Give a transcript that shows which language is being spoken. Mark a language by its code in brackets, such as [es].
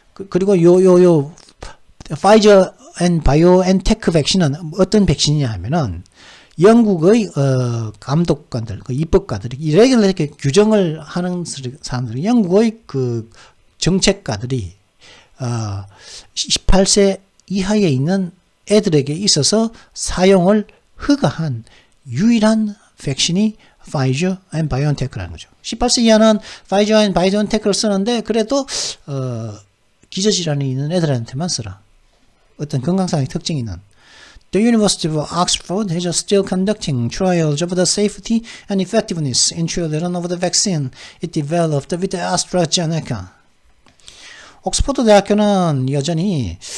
[ko] 그리고 파이저 앤 바이오엔테크 백신은 어떤 백신이냐 하면은 영국의 감독관들, 그 입법가들이 이렇게 규정을 하는 사람들이 영국의 그 정책가들이 18세 이하에 있는 애들에게 있어서 사용을 허가한 유일한 백신이 파이저 앤 바이오엔테크라는 거죠. 18세 이하는 파이저 앤 바이오엔테크를 쓰는데 그래도 기저질환이 있는 애들한테만 쓰라. 어떤 건강상의 특징이 있는. [en] The University of Oxford is still conducting trials of the safety and effectiveness in children of the vaccine it developed with AstraZeneca. [ko] 옥스퍼드 대학교는 여전히